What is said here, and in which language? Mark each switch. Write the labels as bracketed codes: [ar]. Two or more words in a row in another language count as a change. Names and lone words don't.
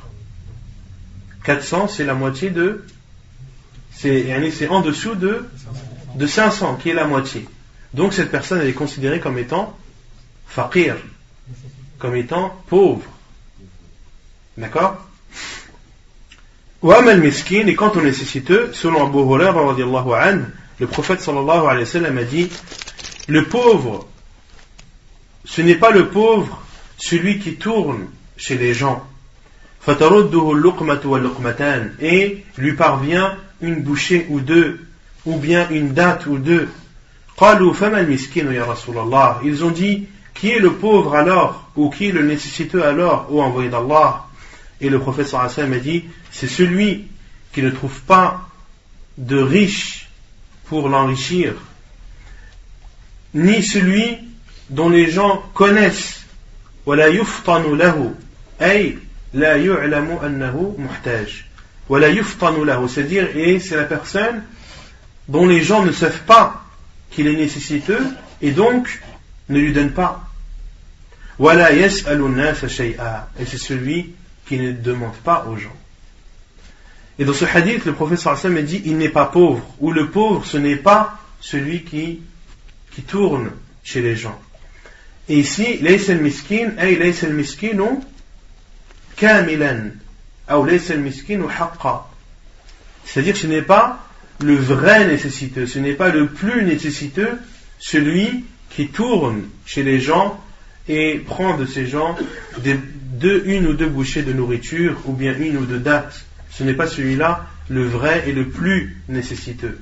[fr] 400, c'est la moitié de... C'est en dessous de 500, qui est la moitié. Donc cette personne, elle est considérée comme étant faqir, comme étant pauvre. D'accord? [ar] وأما المسكين, [fr] et quant au nécessiteux, selon Abu Hurairah [ar] رضي الله عنه, [fr] le prophète [ar] صلى الله عليه وسلم [fr] a dit, le pauvre, ce n'est pas le pauvre, celui qui tourne chez les gens. [ar] فترده اللقمة واللقمتان, [fr] et lui parvient une bouchée ou deux, ou bien une date ou deux. [ar] قالوا فما المسكين يا رسول الله. [fr] Ils ont dit, qui est le pauvre alors, ou qui est le nécessiteux alors, ô envoyé d'Allah? Et le prophète [ar] صلى الله عليه وسلم [fr] a dit, c'est celui qui ne trouve pas de riche pour l'enrichir, ni celui dont les gens connaissent, [ar] ولا يفطن له أي لا يعلم أنه محتاج ولا يفطن له, [fr] c'est-à-dire, et c'est la personne dont les gens ne savent pas qu'il est nécessiteux et donc ne lui donnent pas. [ar] ولا يسأل الناس شيئا, [fr] et c'est celui qui ne demande pas aux gens. Et dans ce hadith, le prophète [ar] صلى الله عليه وسلم [fr] dit, il n'est pas pauvre, ou le pauvre, ce n'est pas celui qui tourne chez les gens. Et ici, [ar] ليس المسكين أي ليس المسكين كاملا, ou ليس المسكين حقا. [fr] C'est-à-dire, ce n'est pas le vrai nécessiteux, ce n'est pas le plus nécessiteux, celui qui tourne chez les gens et prend de ces gens une ou deux bouchées de nourriture, ou bien une ou deux dattes. Ce n'est pas celui-là le vrai et le plus nécessiteux.